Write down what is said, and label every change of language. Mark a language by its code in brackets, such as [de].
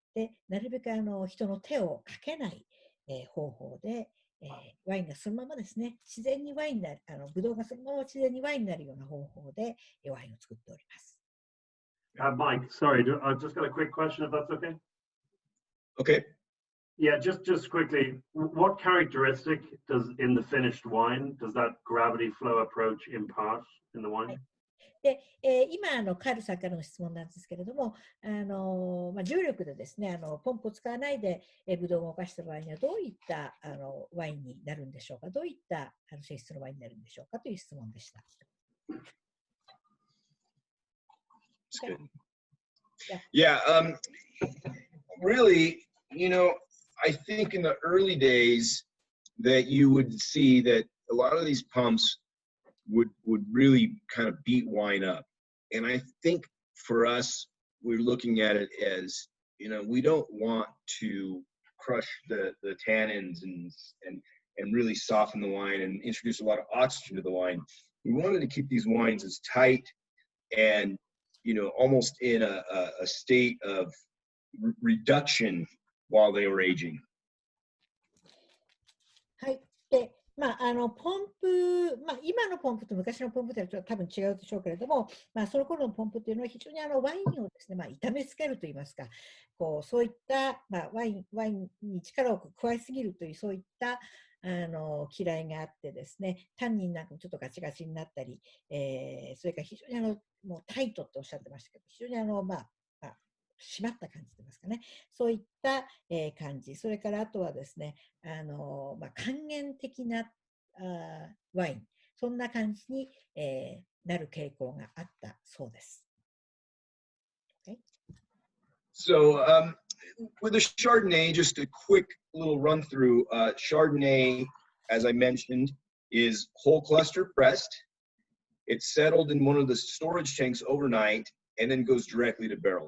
[ja] で、なるべく人の手をかけない方法で、ワインがそのままですね、自然にワインになる、ブドウがそのまま自然にワインになるような方法でワインを作っております。 [en] Mike, sorry, I've just got a quick question if that's okay. Okay. Yeah, just quickly, what characteristic does in the finished wine does that gravity flow approach impart in the wine? [ja] で、今カールさんからの質問なんですけれども、重力でですね、ポンプを使わないでブドウを動かした場合にはどういったワインになるんでしょうか、どういった性質のワインになるんでしょうかという質問でした。 [en] Yeah, really, I think in the early days that you would see that a lot of these pumps would really kind of beat wine up. And I think for us, we're looking at it as, we don't want to crush the tannins and really soften the wine and introduce a lot of oxygen to the wine. We wanted to keep these wines as tight and, almost in a state of reduction while they were aging. [ja] はい。で、ポンプ、今のポンプと昔のポンプとは多分違うでしょうけれども、その頃のポンプというのは非常にワインをですね、痛めつけるといいますか、そういった、ワインに力を加えすぎるというそういった嫌いがあってですね、タンニンなんかもちょっとガチガチになったり、それから非常にもうタイトっておっしゃってましたけど、非常に締まった感じといいますかね、そういった、感じ、それからあとはですね、還元的なワイン、そんな感じに、なる傾向があったそうです。 [en] Okay? So, with the Chardonnay, just a quick little run through. Chardonnay, as I mentioned, is whole cluster pressed. It's settled in one of the storage tanks overnight and then goes directly to barrel.